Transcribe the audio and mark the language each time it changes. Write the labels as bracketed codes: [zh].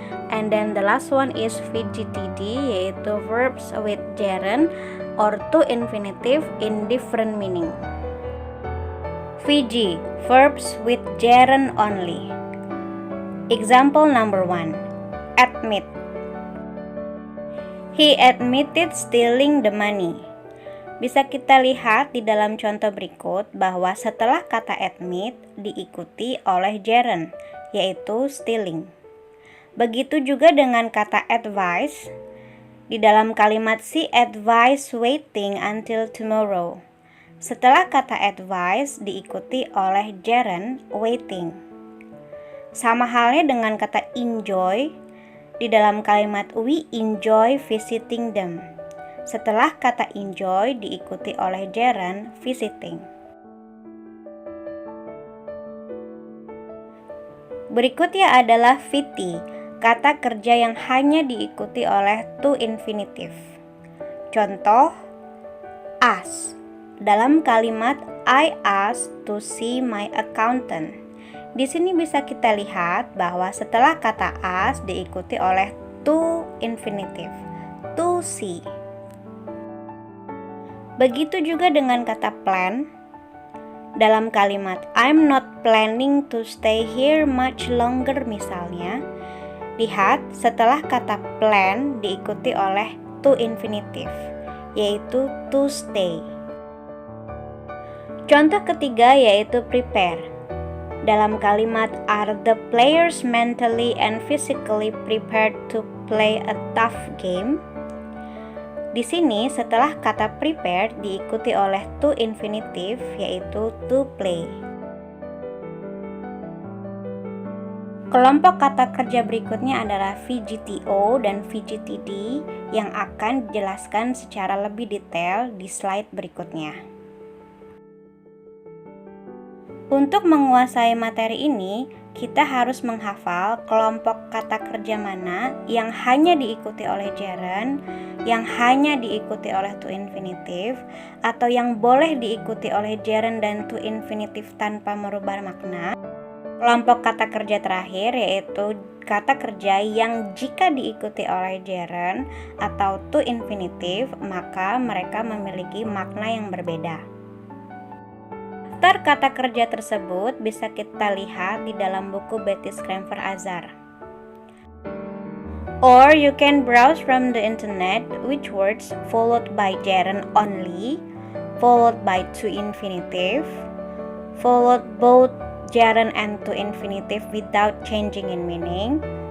[en] And then the last one is VGTD, yaitu verbs with gerund or to infinitive in different meaning. VG, verbs with gerund only. Example number 1, admit. He admitted stealing the money. [id] Bisa kita lihat di dalam contoh berikut bahwa setelah kata admit diikuti oleh gerund, yaitu stealing. Begitu juga dengan kata advise. Di dalam kalimat [en] she advised waiting until tomorrow. [id] Setelah kata advise diikuti oleh gerund waiting. Sama halnya dengan kata enjoy. Di dalam kalimat [en] we enjoy visiting them. [id] Setelah kata enjoy diikuti oleh gerund visiting. Berikutnya adalah VT, kata kerja yang hanya diikuti oleh to infinitive. Contoh, ask. Dalam kalimat [en] I asked to see my accountant. [id] Di sini bisa kita lihat bahwa setelah kata ask diikuti oleh to infinitive, to see. Begitu juga dengan kata plan. Dalam kalimat [en] I'm not planning to stay here much longer [id] misalnya, lihat setelah kata plan diikuti oleh to infinitive, yaitu to stay. Contoh ketiga yaitu prepare. Dalam kalimat [en] are the players mentally and physically prepared to play a tough game? [id] Di sini setelah kata prepare diikuti oleh to infinitive yaitu to play. Kelompok kata kerja berikutnya adalah VGTO dan VGTD yang akan dijelaskan secara lebih detail di slide berikutnya. Untuk menguasai materi ini, kita harus menghafal kelompok kata kerja mana yang hanya diikuti oleh gerund, yang hanya diikuti oleh to infinitive, atau yang boleh diikuti oleh gerund dan to infinitive tanpa merubah makna. Kelompok kata kerja terakhir yaitu kata kerja yang jika diikuti oleh gerund atau to infinitive maka mereka memiliki makna yang berbeda. Daftar kata kerja tersebut bisa kita lihat di dalam buku Betty Scramper Azar. [en] Or you can browse from the internet which words followed by gerund only, followed by to infinitive, followed both gerund and to infinitive without changing in meaning.